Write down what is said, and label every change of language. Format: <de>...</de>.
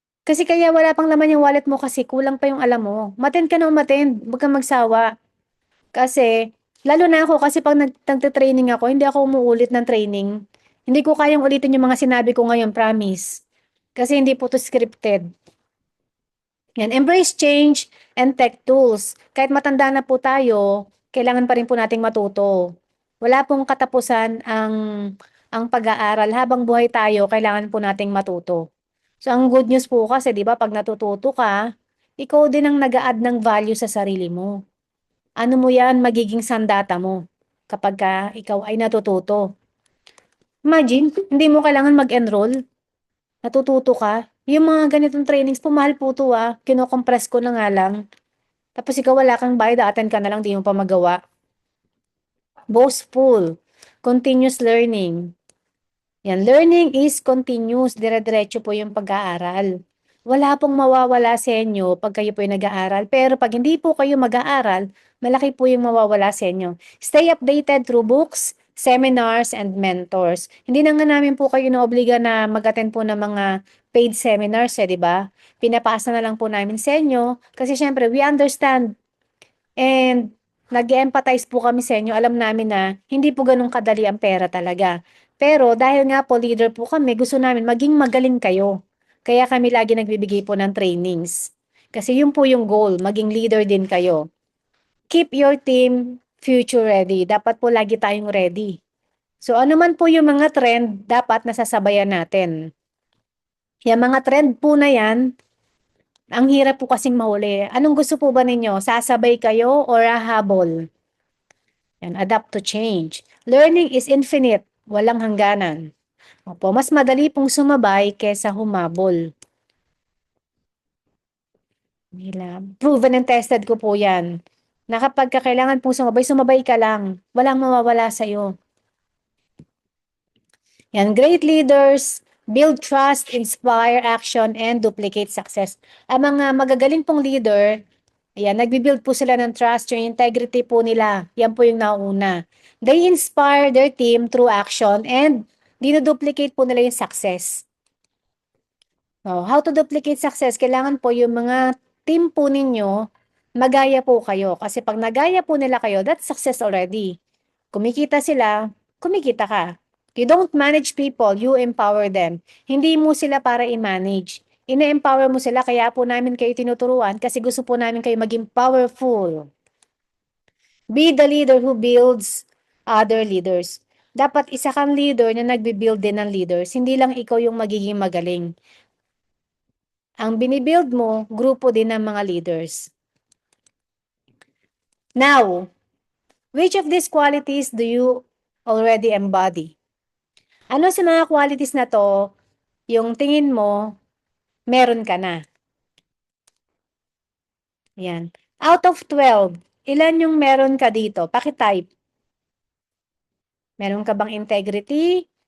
<tl>Kasi kaya wala pang laman yung wallet mo kasi kulang pa yung alam mo. Umattend ka na umattend. Huwag kang magsawa. Kasi, lalo na ako, kasi pag nagte-training ako, hindi ako umuulit ng training. Hindi ko kayang ulitin yung mga sinabi ko ngayon, promise. Kasi hindi po to scripted.</tl> <en>Yan, embrace change and tech tools.</en> <tl>Kahit matanda na po tayo, kailangan pa rin po nating matuto. Wala pong katapusan ang pag-aaral. Habang buhay tayo, kailangan po nating matuto. So, ang good news po kasi, di ba, pag natututo ka, ikaw din ang nag-a-add ng value sa sarili mo. Ano mo yan, magiging sandata mo kapag ikaw ay natututo. Imagine, hindi mo kailangan mag-enroll, natututo ka. Yung mga ganitong trainings, pumahal po to kinocompress ko na nga lang. Tapos ikaw wala kang bayad, attend ka na lang, di mo pa magawa.</tl> <en>Boastful, continuous learning.</en> <tl>Yan,</tl> <en>learning is continuous,</en> <tl>dire-diretso po yung pag-aaral. Wala pong mawawala sa inyo pag kayo po yung nag-aaral. Pero pag hindi po kayo mag-aaral, malaki po yung mawawala sa inyo.</tl> <en>Stay updated through books, seminars, and mentors.</en> <tl>Hindi na nga namin po kayo naobliga na mag-attend po ng mga paid seminars, di ba? Pinapasa na lang po namin sa inyo kasi syempre</tl> <en>we understand</en> <tl>and nag-empathize po kami sa inyo. Alam namin na hindi po ganun kadali ang pera talaga. Pero dahil nga po leader po kami, gusto namin maging magaling kayo. Kaya kami lagi nagbibigay po ng trainings. Kasi yun po yung goal, maging leader din kayo.</tl> <en>Keep your team future ready.</en> <tl>Dapat po lagi tayong ready. So ano man po yung mga trend, dapat nasasabayan natin. Yung mga trend po na yan, ang hirap po kasing mahuli. Anong gusto po ba ninyo? Sasabay kayo or hahabol?</tl> <en>Yan, adapt to change. Learning is infinite,</en> <tl>walang hangganan. Opo, mas madali pong sumabay kesa humabol. Proven and tested ko po yan. Na kapag kailangan pong sumabay, sumabay ka lang. Walang mawawala sa'yo.</tl> <en>Yan, great leaders build trust, inspire action, and duplicate success.</en> <tl>Ang mga magagaling pong leader, ayan, nagbi-build po sila ng trust, yung integrity po nila. Yan po yung nauna.</tl> <en>They inspire their team through action and</en> <tl>dinuduplicate po nila yung</tl> <en>success. How to duplicate success?</en> <tl>Kailangan po yung mga team po ninyo, magaya po kayo. Kasi pag nagaya po nila kayo,</tl> <en>that's success already.</en> <tl>Kumikita sila, kumikita ka.</tl> <en>You don't manage people, you empower them.</en> <tl>Hindi mo sila para i-manage. Ine-empower mo sila, kaya po namin kayo tinuturuan kasi gusto po namin kayo maging powerful.</tl> <en>Be the leader who builds other leaders.</en> <tl>Dapat isa kang leader na nagbi-build din ng leaders. Hindi lang ikaw yung magiging magaling. Ang binibuild mo, grupo din ng mga leaders.</tl> <en>Now, which of these qualities do you already embody?</en> <tl>Ano sa mga qualities na to, yung tingin mo, meron ka na? Yan.</tl> <en>Out of 12,</en> <tl>ilan yung meron ka dito? Paki-type. Meron ka bang integrity?</tl>